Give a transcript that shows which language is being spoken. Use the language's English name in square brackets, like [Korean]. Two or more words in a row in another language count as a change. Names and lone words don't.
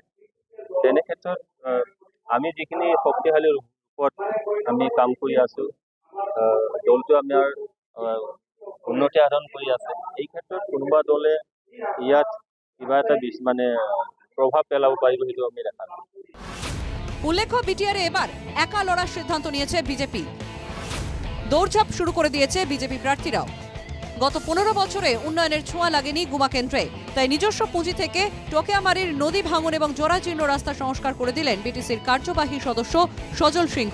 [Assamese] তেনে ক্ষেত্ৰত আমি যিখিনি শক্তিশালী ৰূপত আমি কাম কৰি আছোঁ, দলটো আমাৰ উন্নতি সাধন কৰি আছে। এই ক্ষেত্ৰত কোনোবা দলে ইয়াত কিবা এটা মানে প্রভাব পেলাব পারিব সেইটো আমি দেখা নাই। [Bangla] উল্লেখ্য বিটিআরে এবার একা লড়ার সিদ্ধান্ত নিয়েছে বিজেপি। দৌড়ঝাঁপ শুরু করে দিয়েছে বিজেপি প্রার্থীরাও। গত 15 বছরে উন্নয়নের ছোঁয়া লাগেনি গুমা কেন্দ্রে, তাই নিজস্ব পুঁজি থেকে টোকেয়ামারির নদী ভাঙন এবং জরাজীর্ণ রাস্তা সংস্কার করে দিলেন বিটিসির কার্যবাহী সদস্য সজল সিংহ।